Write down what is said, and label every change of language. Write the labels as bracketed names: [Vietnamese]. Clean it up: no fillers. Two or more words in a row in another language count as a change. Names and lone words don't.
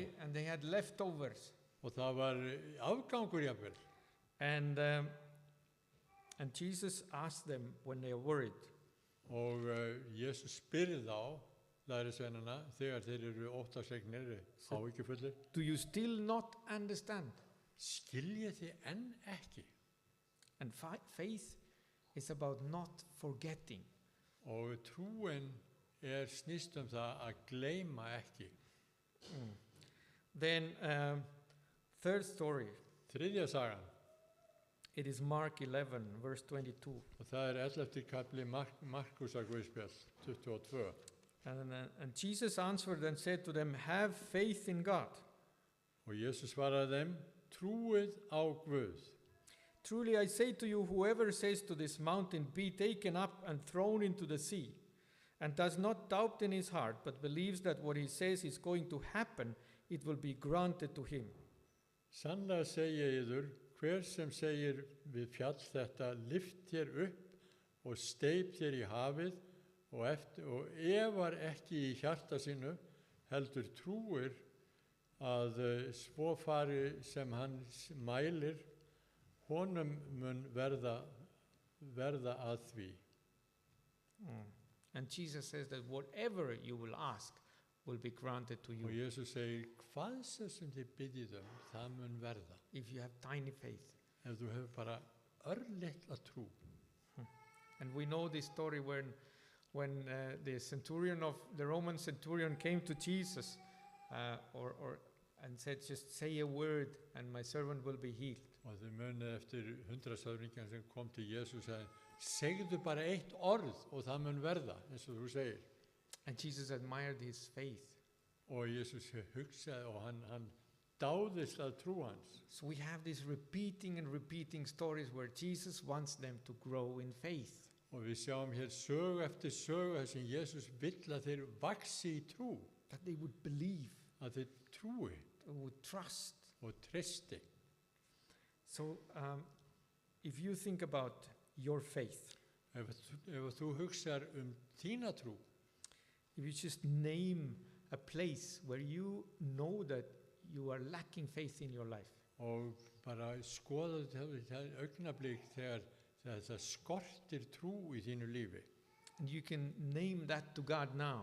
[English] And they had leftovers. [Icelandic] Og það var afgangur jafnvel. [English] And Jesus asked them when they are worried, [Icelandic] Og Jesus spyrir þá lærisveinana þegar þeir eru óttaslegnir, áhyggjufullir. [English] do you still not understand? [Icelandic] Skiljið þið enn ekki? [English] And faith is about not forgetting. [Icelandic] Og trúin snýst það að gleyma ekki. [English] Then third story, [Icelandic] Þriðja sagan, [English] it is Mark 11 verse 22. [Icelandic] og það er 11. kapli Markusar Guðspjall 22. [English] And Jesus answered and said to them, have faith in God. [Icelandic] Og Jesus svaraði þeim, trúið á Guð. [English] Truly I say to you, whoever says to this mountain, be taken up and thrown into the sea, and does not doubt in his heart, but believes that what he says is going to happen, it will be granted to him. [Icelandic] Sannlega segi ég yður, hver sem segir við fjall þetta, lyft þér upp og steyp þér í hafið, og efar ekki í hjarta sínu, heldur trúir að svo fari sem hann mælir, honum mun verða að því. [English] And Jesus says that whatever you will ask will be granted to [Icelandic] Og [English] you [Icelandic] Jesus segir, hvað sem þið biðjið það mun verða. [English] if you have tiny faith. [Icelandic] Ef þú hefur bara örlitla trú. [English] And we know this story when the Roman centurion came to Jesus and said, just say a word and my servant will be healed. [Icelandic] Og þið munið eftir 100-sáringjan sem kom til Jesus og sagði, segðu bara eitt orð og það mun verða, eins og þú segir. [English] And Jesus admired his faith. [Icelandic] Og Jesus hugsaði og hann dáðist að trú hans. [English] So we have these repeating and repeating stories where Jesus wants them to grow in faith. [Icelandic] Og við sjáum hér sögu eftir sögu þar sem Jesus vill að þeir vaxi í trú. [English] That they would believe, [Icelandic] Að þeir trúi [English] they would trust. [Icelandic] og treysti. [English] So if you think about your faith, [Icelandic] Ef þú hugsar þína trú, [English] if you just name a place where you know that you are lacking faith in your life, [Icelandic] og bara skoða það augnablik þegar það skortir trú í þínu lífi. [English] and you can name that to God now,